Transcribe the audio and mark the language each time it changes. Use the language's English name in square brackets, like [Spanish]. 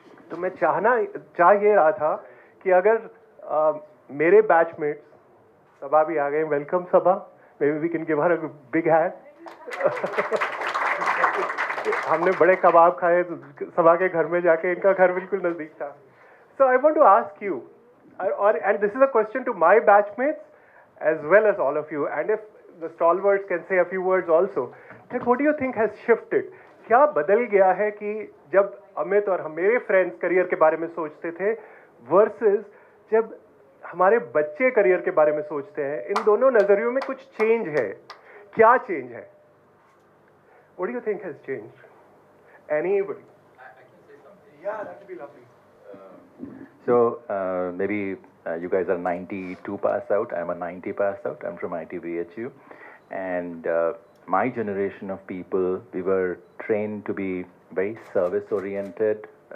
[Hindi] तो मैं चाह ये रहा था कि अगर मेरे बैचमेट्स, सबा भी आ गए, welcome Saba, [English] Maybe we can give her a big hand. [Hindi] हमने बड़े कबाब खाए सबा के घर में जाके, इनका घर बिल्कुल नज़दीक था। [English] So I want to ask you, and this is a question to my batchmates as well as all of you, and if the stalwarts can say a few words also, that what do you think has shifted? [Hindi] क्या बदल गया है कि जब अमित और मेरे friends career के बारे में सोचते थे वर्सेस जब हमारे बच्चे करियर के बारे में सोचते हैं, इन दोनों नजरियों में कुछ चेंज है। क्या चेंज है? [English] What do you think has changed? Anybody? I can say something. Yeah, that would be lovely. So maybe you guys are 92 pass out. I'm a 90 pass out. I'm from ITVHU, and my generation of people, we were trained to be very service oriented.